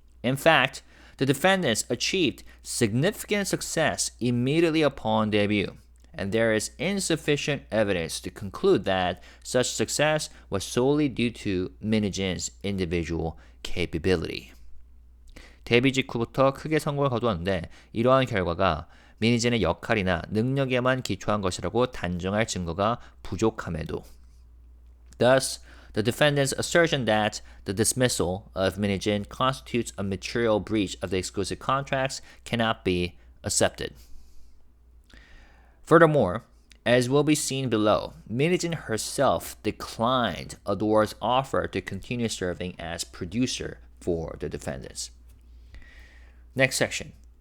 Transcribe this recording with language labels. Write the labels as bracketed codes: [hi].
[en] In fact, the defendants achieved significant success immediately upon debut, and there is insufficient evidence to conclude that such success was solely due to Hee-jin's individual capability. [ko] 데뷔 직후부터 크게 성공을 거두었는데 이러한 결과가 미니진의 역할이나 능력에만 기초한 것이라고 단정할 증거가 부족함에도. [en] Thus, the defendant's assertion that the dismissal of Hee-jin constitutes a material breach of the exclusive contracts cannot be accepted. Furthermore, as will be seen below, Hee-jin herself declined ADOR's offer to continue serving as producer for the defendants. Next section.